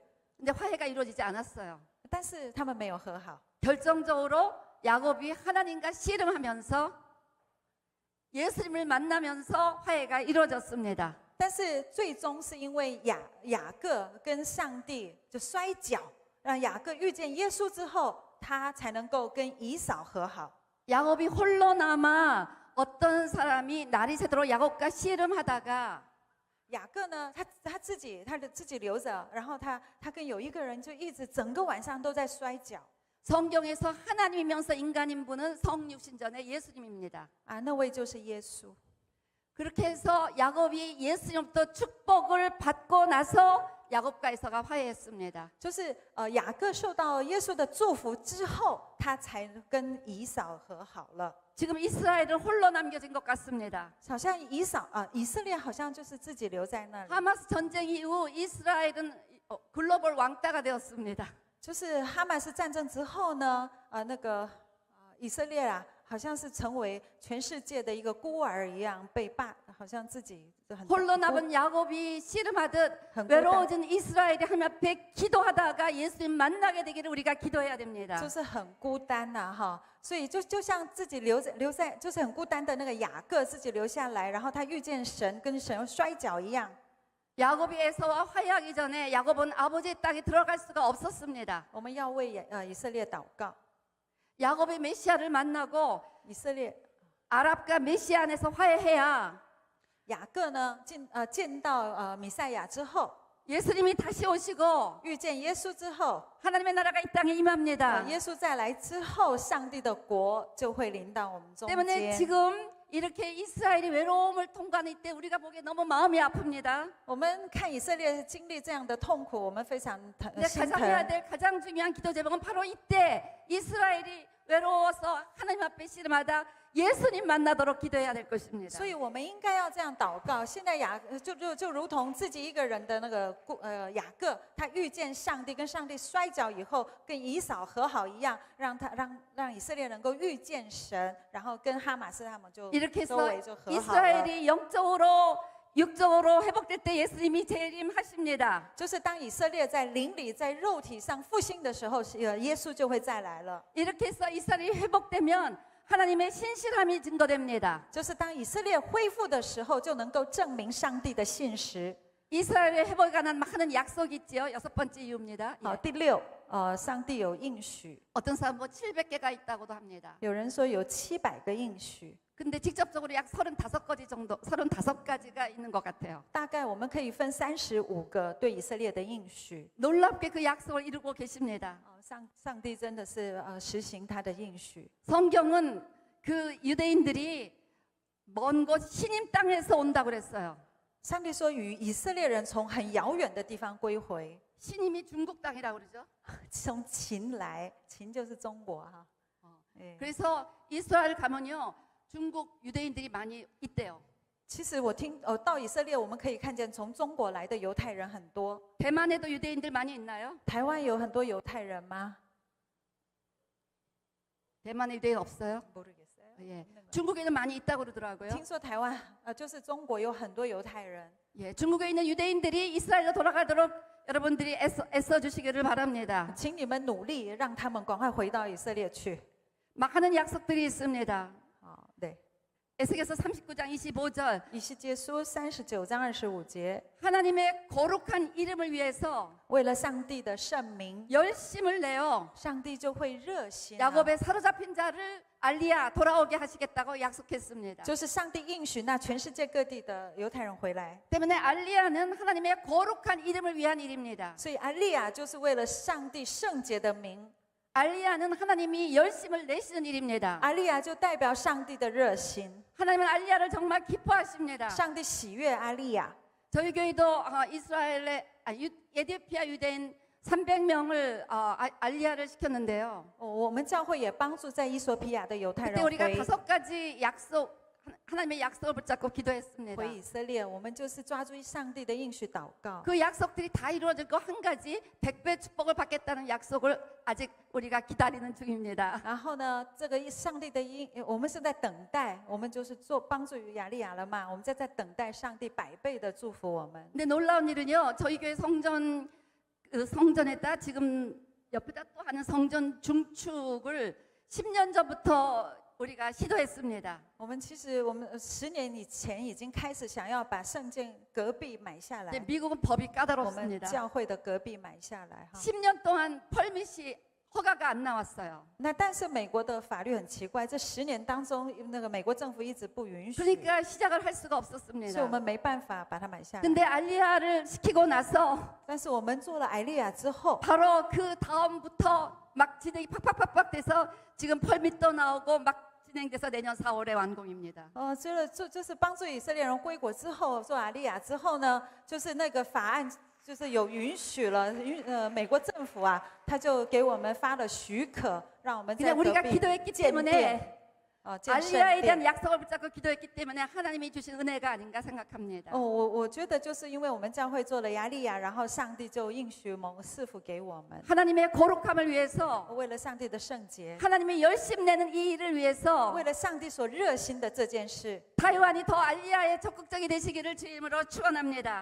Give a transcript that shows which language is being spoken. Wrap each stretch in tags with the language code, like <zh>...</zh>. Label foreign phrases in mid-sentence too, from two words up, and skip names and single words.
<ko>근데 화해가 이루어지지 않았어요.</ko> <zh>但是他们没有和好。</zh> <ko>결정적으로 야곱이 하나님과 씨름하면서 예수님을 만나면서 화해가 이루어졌습니다.</ko> <zh>但是最终是因为雅各跟上帝就摔跤，让雅各遇见耶稣之后，他才能够跟以扫和好。</zh> <ko>야곱이 홀로 남아 어떤 사람이 날이 새도록 야곱과 씨름하다가</ko> <zh>雅各呢，他自己留着，然后他跟有一个人就一直整个晚上都在摔跤。</zh> <ko>성경에서 하나님이면서 인간인 분은 성육신전의 예수님입니다.</ko> <zh>啊，那位就是耶稣。</zh> <ko>그렇게 해서 야곱이 예수님부터 축복을 받고 나서 야곱과 에서가 화해했습니다.</ko> <zh>就是雅各受到耶稣的祝福之后，他才跟以扫和好了。</zh> <ko>지금 이스라엘은 홀로 남겨진 것 같습니다.</ko> <zh>好像以色列好像就是自己留在那里。</zh> <ko>하마스 전쟁 이후 이스라엘은 글로벌 왕따가 되었습니다.</ko> <zh>就是哈马斯战争之后呢，以色列啊，好像是成为全世界的一个孤儿一样，好像自己很</zh> <ko>홀로 남은 야곱이 씨름하듯 한국 외로워진 이스라엘이 하나님 앞에 기도하다가 예수님 만나게 되기를 우리가 기도해야 됩니다.</ko> <zh>就是很孤单呐、哈。所以就像自己留在，就是很孤单的那个雅各自己留下来，然后他遇见神，跟神摔跤一样。</zh> <ko>야곱이 에서와 화해하기 전에 야곱은 아버지의 땅에 들어갈 수가 없었습니다.</ko> <zh>我们要为以色列祷告。</zh> <ko>야곱이 메시아를 만나고</ko> <zh>以色列</zh> <ko>아랍과 메시아 안에서 화해해야</ko> <zh>雅各呢见到弥赛亚之后，</zh> <ko>예수님이 다시 오시고</ko> <zh>遇见耶稣之后，</zh> <ko>하나님의 나라가 이 땅에 임합니다.</ko> <zh>耶稣再来之后，上帝的国就会临到我们中</zh> <ko>때문에</ko> <zh>间。</zh> <ko>지금 이렇게 이스라엘이 외로움을 통과하는 이때 우리가 보기에 너무 마음이 아픕니다.</ko> <zh>我们看以色列经历这样的痛苦，我们非常</zh> <ko>근데</ko> <zh>心</zh> <ko>가장 해야</ko> <zh>疼。</zh> <ko>될 가장 중요한 기도 제목은 바로 이때 이스라엘이 외로워서 하나님 앞에 씨름하다 예수님 만나도록 기도해야 될 것입니다.</ko> <zh>所以我们应该要这样祷告。现在就如同自己一个人的那个雅各，他遇见上帝，跟上帝摔跤以后，跟以扫和好一样，让以色列能够遇见神，然后跟哈马斯他们就</zh> <ko>이렇게</ko> <zh>周</zh> <ko>해서</ko> <zh>围就和好了。</zh> <ko>이스라엘이 영적으로 육적으로 회복될 때 예수님이 재림하십니다.</ko> <zh>就是当以色列在灵里、在肉体上复兴的时候，耶稣就会再来了。</zh> <ko>이렇게 해서 이스라엘이 회복되면 하나님의 신실함이 증거됩니다.</ko> <zh>就是当以色列恢复的时候，就能够证明上帝的信实。</zh> <ko>이스라엘의 회복에 관한 많은 약속이 있지요. 6번째 이유입니다.</ko> <zh>好，</zh> <ko>예.</ko> <zh>第六，上帝有应许，</zh> <ko>어떤 사람은 700개가 있다고도 합니다.</ko> <zh>有人说有700个应许。</zh> <ko>근데 직접적으로 약 35가지 정도, 35가지가 있는 것 같아요.</ko> <zh>大概我们可以分35个对以色列的应许。</zh> <ko>놀랍게 그 약속을 이루고 계십니다.</ko> <zh>上帝真的是实行他的应许。</zh> <ko>성경은 그 유대인들이 먼 곳 시님 땅에서 온다고 그랬어요.</ko> <zh>上帝说与以色列人从很遥远的地方归回，</zh> <ko>시님이 중국 땅이라고 그러죠.</ko> <zh>从秦来，秦就是中国哈。</zh> <ko>그래서 이스라엘 가면요. 중국 유대인들이 많이 있대요.</ko> <zh>其实我到以色列，我们可以看见从中国来的犹太人很多。</zh> <ko>대만에도 유대인들 많이 있나요?</ko> <zh>台湾有很多犹太人吗？</zh> <ko>대만에 유대인 없어요? 모르겠어요. 예. 중국에는 많이 있다고 그러더라고요.</ko> <zh>听说台湾就是中国有很多犹太人。</zh> <ko>예, 중국에 있는 유대인들이 이스라엘로 돌아가도록 여러분들이 애써 주시기를 바랍니다.</ko> <zh>请你们努力让他们赶快回到以色列去。</zh> <ko>많은 약속들이 있습니다.</ko> <zh>对，</zh> <ko>에스겔서 39장 25절</ko> <zh>以西结书39章25节，</zh> <ko>하나님의 거룩한 이름을 위해서</ko> <zh>为了上帝的圣名，</zh> <ko>열심을 내어</ko> <zh>上帝就会热心、</zh> <ko>야곱의 사로잡힌 자를 알리야 돌아오게 하시겠다고 약속했습니다.</ko> <zh>就是上帝应许那全世界各地的犹太人回来。</zh> <ko>때문에 알리야는 하나님의 거룩한 이름을 위한 일입니다.</ko> <zh>所以安利亚就是为了上帝圣洁的名，</zh> <ko>알리야는 하나님이 열심을 내시는 일입니다.</ko> <zh>安利亚就代表上帝的热心。</zh> <ko>하나님은 알리야를 정말 기뻐하십니다.</ko> <zh>上帝喜悦安利亚。</zh> <ko>저희 교회도 이스라엘의 에티오피아 유대인 300명을 알리야를 시켰는데요.</ko> <zh>我们教会也帮助在伊索比亚的犹太</zh> <ko>그때</ko> <zh>人</zh> <ko>우리가</ko> <zh>回。</zh> <ko>5가지 약속 하나님의 약속을 붙잡고 기도했습니다.</ko> <zh>回以色列，我们就是抓住上帝的应许祷告。</zh> <ko>그 약속들이 다 이루어졌고 한 가지 100배 축복을 받겠다는 약속을 아직 우리가 기다리는 중입니다.</ko> <zh>然后呢，这个上帝的应，我们是在等待，我们就是做帮助于亚利亚了嘛，我们在等待上帝100倍的祝福我们。</zh> <ko>근데 놀라운 일은요, 저희 교회 성전에다 지금 옆에다 또 하는 성전 중축을 10년 전부터 우리가 시도했습니다.</ko> <zh>我们其实我们10年以前已经开始想要把圣殿隔壁买下</zh> <ko>근데</ko> <zh>来，</zh> <ko>미국은 법이</ko> <zh>我们</zh> <ko>까다롭습니다.</ko> <zh>教会的隔壁买下来哈。</zh> <ko>10년 동안 펄밋이 허가가 안 나왔어요.</ko> <zh>那但是美国的法律很奇怪，这10年当中，那个美国政府一直不允许，</zh> <ko>그러니까 시작을 할 수가</ko> <zh>所以我</zh> <ko>없었습니다.</ko> <zh>们没办法把它买下来。</zh> <ko>근데 알리야를 시키고 나서</ko> <zh>但是我们做了艾利亚之后，</zh> <ko>바로 그 다음부터 막 진행이 팍팍팍팍 돼서 지금 펄밋도 나오고 막 진행돼서 내년 4월에 완공입니다.</ko> <zh>就是帮助以色列人归国之后，做艾利亚之后呢，就是那个法案就是有允许了，美国政府啊，他就给我们发了许可，让我们在</zh> <ko>그냥</ko> <zh>隔</zh> <ko>우리가</ko> <zh>壁</zh> <ko>기도했기</ko> <zh>建殿，</zh> <ko>때문에</ko> <zh>建圣</zh> <ko>알리야에</ko> <zh>殿</zh> <ko>대한 。 약속을 붙잡고 기도했기 때문에 하나님이 주신 은혜가 아닌가 생각합니다.</ko> <zh>我觉得就是因为我们教会做了亚利亚，然后上帝就应许赐福给我们，</zh> <ko>하나님의 거룩함을 위해서</ko> <zh>为了上帝的圣洁，</zh> <ko>하나님이 열심 내는 이 일을 위해서</ko> <zh>为了上帝所热心的这件事，</zh> <ko>타이완이 더 알리야에 적극적이 되시기를 주임으로 축원합니다.</ko>